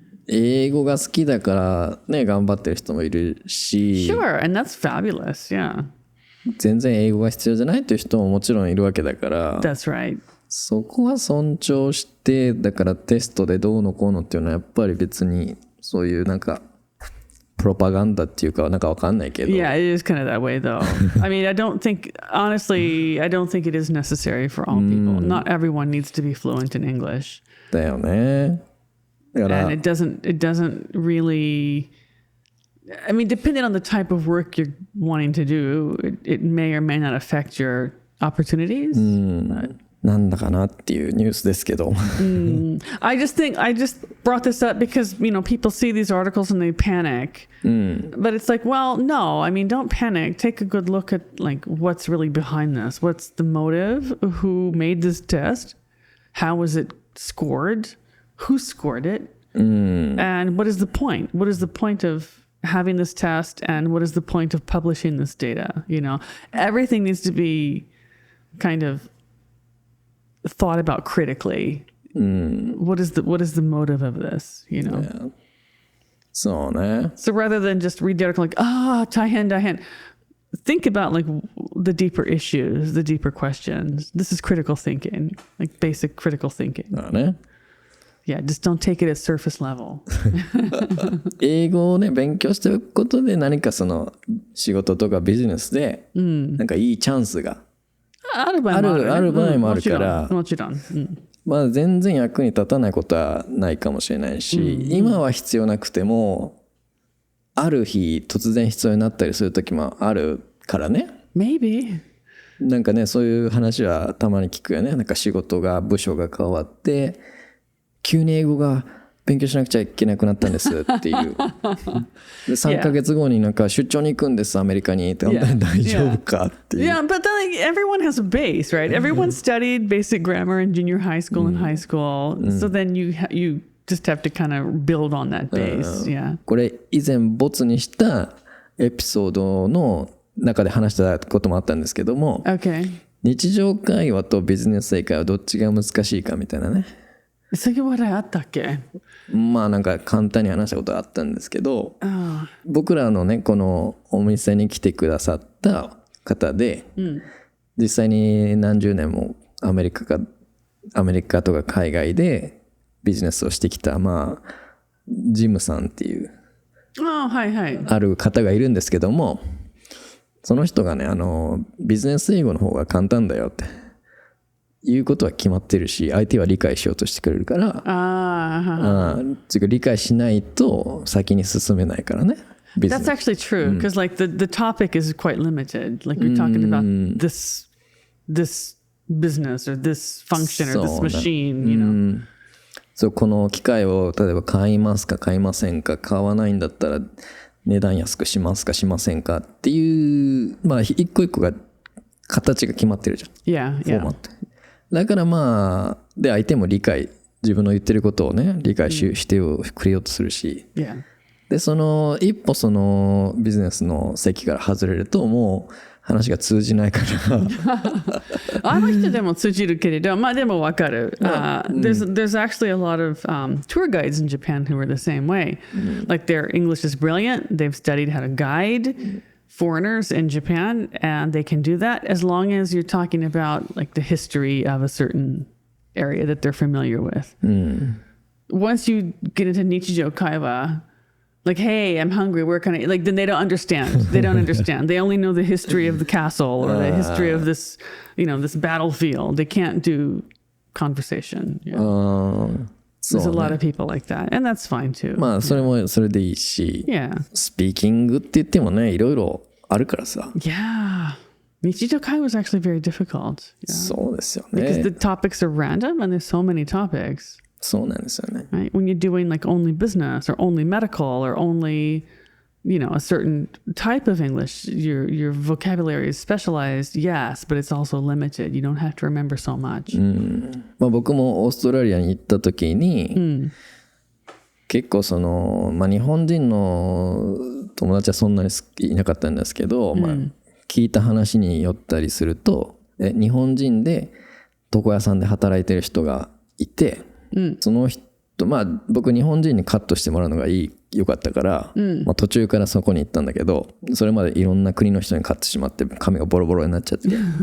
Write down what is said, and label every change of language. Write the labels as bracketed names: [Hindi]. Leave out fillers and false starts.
[Japanese] 英語が好きだからね頑張ってる人もいるし [English] Sure, and that's fabulous, yeah. [Japanese] 全然英語が必要じゃないという人ももちろんいるわけだから [English] That's right. [Japanese] そこは尊重してだからテストでどうのこうのっていうのはやっぱり別にそういうなんかプロパガンダっていうかなんかわかんないけど [English] Yeah, it is kind of that way though. I mean, honestly, I don't think it is necessary for all people. Not everyone needs to be fluent in English. [Japanese] だよねだから [English] And it doesn't really, I mean, depending on the type of work you're wanting to do, it may or may not affect your opportunities. But, [Japanese] なんだかなっていうニュースですけど [English] I just brought this up because, people see these articles and they panic. But it's like, well, no, I mean, don't panic. Take a good look at like what's really behind this. What's the motive? Who made this test? How was it scored? Who scored it? And what is the point? What is the point of having this test? And what is the point of publishing this data? Everything needs to be kind of thought about critically. What is the motive of this? [Japanese] Yeah. そうね [English] So rather than just read the article like, dahen, think about like the deeper issues, the deeper questions. This is critical thinking, like basic critical thinking. [Japanese] だね [English] Yeah, just don't take it at surface level. [Japanese] 英語をね勉強しておくことで何かその仕事とかビジネスでなんかいいチャンスがある場合もあるからもちろん、まあ全然役に立たないことはないかもしれないし、今は必要なくてもある日突然必要になったりする時もあるからね [English] Maybe. [Japanese] なんかねそういう話はたまに聞くよね。なんか仕事が部署が変わって急に英語が勉強しなくちゃいけなくなったんですっていうで3ヶ月後になんか出張に行くんですアメリカにって大丈夫かっていう [English] Yeah, but then like, everyone has a base, right? Everyone studied basic grammar in junior high school and high school. So then you just have to kind of build on that base. Yeah. [Japanese] これ以前ボツにしたエピソードの中で話したこともあったんですけども、 [English] Okay. [Japanese] 日常会話とビジネス英会話どっちが難しいかみたいなね。そういう話題あったっけ？まあなんか簡単に話したことがあったんですけど、僕らのねこのお店に来てくださった方で、実際に何十年もアメリカとか海外でビジネスをしてきたまあジムさんっていうある方がいるんですけども、その人がねビジネス英語の方が簡単だよっていうことは決まってるし、相手は理解しようとしてくれるから、理解しないと先に進めないからね。 [English] That's actually true because like the topic is quite limited. Like you're talking about this business or this function or this machine, [Japanese] そうこの機械を例えば買いますか買いませんか、買わないんだったら値段安くしますかしませんかっていうまあ一個一個が形が決まってるじゃん。フォーマット。だからまあで相手も自分の言ってることをね理解してくれようとするし、でその一歩そのビジネスの席から外れるともう話が通じないからあの人でも通じるけれど、まあでもわかる。 [English] There's actually a lot of tour guides in Japan who are the same way. Like their English is brilliant. They've studied how to guide. foreigners in Japan, and they can do that as long as you're talking about like the history of a certain area that they're familiar with. Once you get into Nichijou Kaiwa, like, hey, I'm hungry, where can I, like, then they don't understand. They don't understand. They only know the history of the castle or the history of this, this battlefield. They can't do conversation. There's a lot of people like that, and that's fine too. [Japanese] まあそれもそれでいいし、スピーキングって言ってもね、いろいろあるからさ。 [English] Yeah. 日常会話 is actually very difficult. [Japanese] そうですよね。 [English] Because the topics are random and there's so many topics. [Japanese] そうなんですよね。 [English] Right? When you're doing like only business or only medical or only, a certain type of English, your vocabulary is specialized, yes, but it's also limited. You don't have to remember so much. [Japanese] まあ僕もオーストラリアに行った時に、結構その、まあ日本人の友達はそんなにいなかったんですけど、まあ聞いた話によったりすると、日本人で床屋さんで働いてる人がいて、その人、まあ僕日本人にカットしてもらうのがよかったから、まあ、途中からそこに行ったんだけど、それまでいろんな国の人にカットしてしまって髪がボロボロになっちゃってで